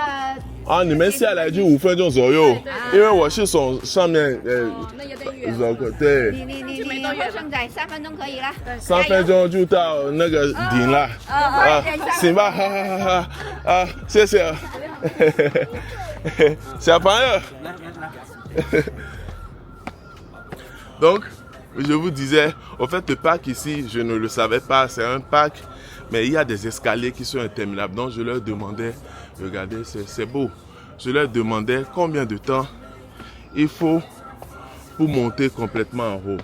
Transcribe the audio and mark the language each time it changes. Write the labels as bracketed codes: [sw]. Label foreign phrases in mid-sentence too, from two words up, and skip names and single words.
[zh] 啊，你们下来就5分钟左右，因为我是从上面那有点远。对。你会顺仔3分钟可以了。 3分钟就到那个顶了。行吧，好，谢谢。小朋友。 [fr] Donc, je vous disais, au fait, le parc ici, je ne le savais pas, c'est un parc, mais il y a des escaliers qui sont interminables. Donc, je leur demandais, regardez, c'est beau. Je leur demandais combien de temps il faut pour monter complètement en haut.